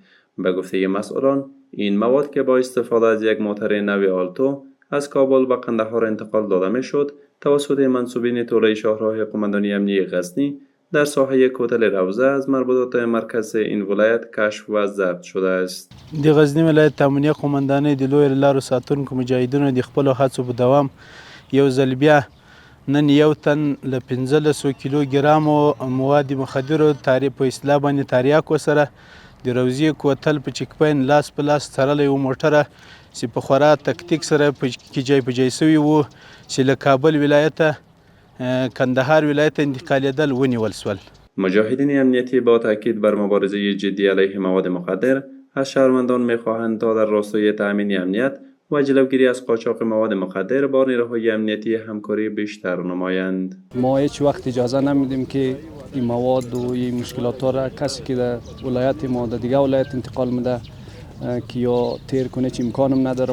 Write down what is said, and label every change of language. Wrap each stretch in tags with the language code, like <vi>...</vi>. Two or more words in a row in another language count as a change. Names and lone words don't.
<fa>به گفته مسئولان، این مواد که با استفاده از یک موتر نو آلتو از کابل به قندهار انتقال داده میشد، توسط منسوبین توله شاهراه قماندانی امنیتی غزنی در ساحه کوتل روضه از مربوطات مرکز این ولایت کشف و ضبط شده است.</fa> <ps>د غزنی ولایت امنیه قماندانۍ د لویو لارو ساتونکو مجاهدینو د خپلو هڅو په دوام یو ځل بیا نن یو تن له 1500 کیلوګرامو مواد مخدرو په اصطلاح باندې تریاکو سره د روضې کوتل په چک پاین لاس په لاس تړلی و. موټره چې په خورا تکتیک سره جای په جای سوي وو چې له کابل ولایته کندهار ولایت انتقالېدل ونیول شول.</ps> <fa>مجاهدین امنیتی با تاکید بر مبارزه جدی علیه مواد مخدر از شهروندان می‌خواهند تا در راستای تأمین امنیت و جلوگیری از قاچاق مواد مخدر با نیروهای امنیتی همکاری بیشتر نمایند. ما هیچ وقت اجازه نمیدیم که این مواد و این مشکلات را کسی که در ولایت ما در دیگه ولایت انتقال میده که یا تیر کنه چه امکانم نداره.</fa>